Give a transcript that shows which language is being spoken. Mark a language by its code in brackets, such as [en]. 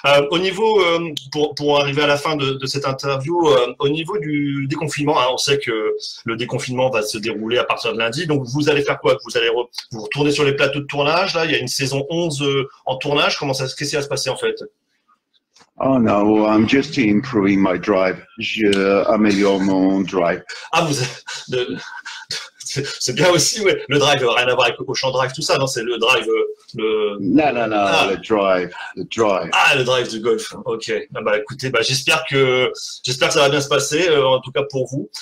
[fr] Au niveau, pour arriver à la fin de cette interview, au niveau du déconfinement, hein, on sait que le déconfinement va se dérouler à partir de lundi. Donc vous allez faire quoi? Vous allez vous retourner sur les plateaux de tournage. Là, il y a une saison 11 en tournage. Qu'est-ce qui va se passer en fait? [en] Oh no, I'm just improving my drive. [fr] Je améliore mon drive. Ah, c'est bien aussi, ouais. Le drive, rien à voir avec le Ocean Drive, tout ça, non? C'est le drive, Non, le drive. Ah, le drive du golf. Ok. Ah bah écoutez, bah j'espère que ça va bien se passer, en tout cas pour vous.